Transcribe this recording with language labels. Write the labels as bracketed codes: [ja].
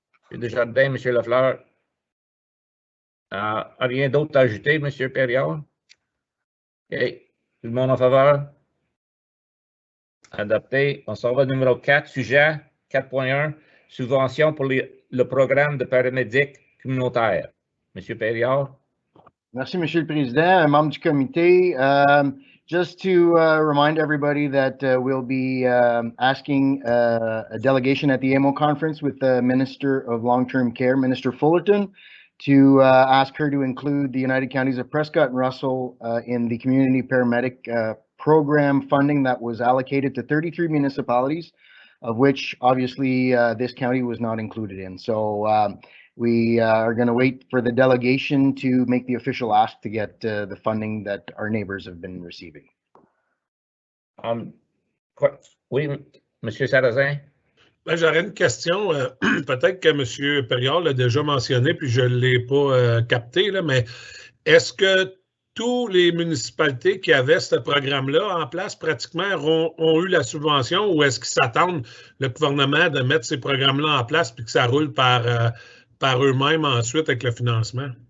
[fr] M. Desjardins, M. Lafleur. Rien d'autre à ajouter, M. Perriard? OK. Tout le monde en faveur? Adopté. On s'en va numéro 4, sujet 4.1, subvention pour le programme de paramédic communautaire. M. Perriard? Merci, Monsieur le Président, membre du comité. [en] Just to remind everybody that we'll be asking a delegation at the AMO conference with the Minister of Long-Term Care, Minister Fullerton, to ask her to include the United Counties of Prescott and Russell in the community paramedic program funding that was allocated to 33 municipalities, of which obviously this county was not included in. So we are going to wait for the delegation to make the official ask to get the funding that our neighbors have been receiving. [fr] Oui, M. Sarrazin? Ben, j'aurais une question. Peut-être que M. Perriard l'a déjà mentionné, puis je ne l'ai pas capté, là, mais est-ce que toutes les municipalités qui avaient ce programme-là en place pratiquement ont eu la subvention, ou est-ce qu'ils s'attendent, le gouvernement, de mettre ces programmes-là en place puis que ça roule par eux-mêmes ensuite avec le financement?